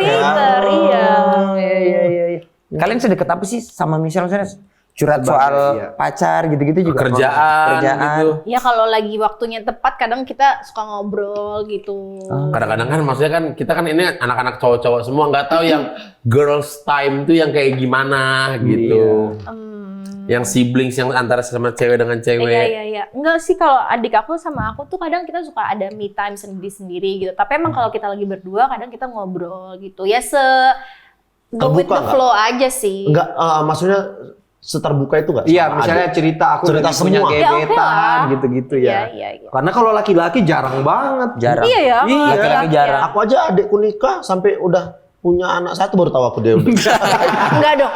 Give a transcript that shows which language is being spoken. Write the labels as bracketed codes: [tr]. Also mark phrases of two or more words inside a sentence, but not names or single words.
[id] creator, iya. Iya. Kalian sedekat apa sih sama Michelle? Misalnya curhat soal iya. pacar gitu-gitu juga? Kerjaan gitu. Ya kalau lagi waktunya tepat kadang kita suka ngobrol gitu. Kadang-kadang kan maksudnya kan kita kan ini anak-anak cowok-cowok semua nggak tahu yang [en] girls time [id] tuh yang kayak gimana gitu. Yang siblings yang antara sama cewek dengan cewek. Iya. Enggak sih kalau adik aku sama aku tuh kadang kita suka ada [en] me time [id] sendiri-sendiri gitu. Tapi emang kalau kita lagi berdua kadang kita ngobrol gitu. [en] Ya go with [id] Terbuka [en] the [id] nggak? flow aja sih. Enggak, maksudnya seterbuka itu enggak? Iya, misalnya cerita aku Cerita lagi punya semua. Ya, oke gebetan lah. gitu-gitu ya. Iya. Karena kalau laki-laki jarang banget. Jarang. Iya ya. Iya, laki-laki jarang. Aku aja adekku nikah sampai udah punya anak satu baru tahu aku dia udah. Enggak dong.